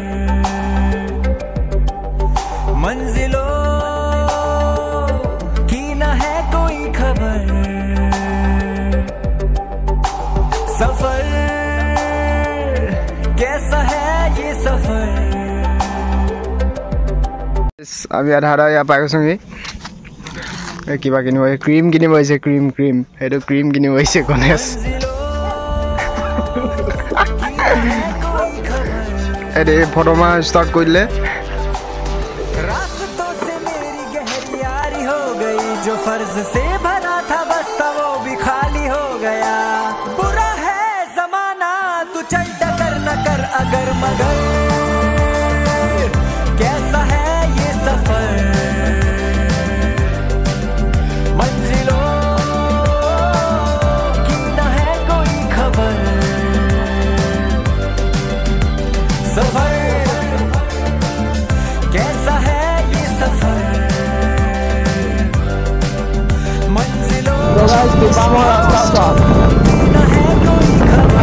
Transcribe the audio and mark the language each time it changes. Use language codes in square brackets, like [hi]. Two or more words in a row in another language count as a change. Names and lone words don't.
[hi] मंजिलों की न है कोई खबर सफर कैसा है ये सफर [as] আমি আধা ইয়াৰ পাই গৈছোঁহি কিবা কিনিব ক্ৰীম কিনিব আহিছে ক্ৰীম সেইটো ক্ৰীম কিনিব আহিছে গণেশ এটি ফটো মাৰা ষ্টাৰ্ট কৰি দিলে [hi] रास्तों से मेरी गहरी यारी हो गई जो फर्ज से भरा था बस्ता वो भी खाली हो गया बुरा है जमाना तू चल टकर न कर अगर मगर कैसा है ये सफर मंजिलों की न है कोई खबर सफर कैसा है ये सफर मंजिलों न है कोई खबर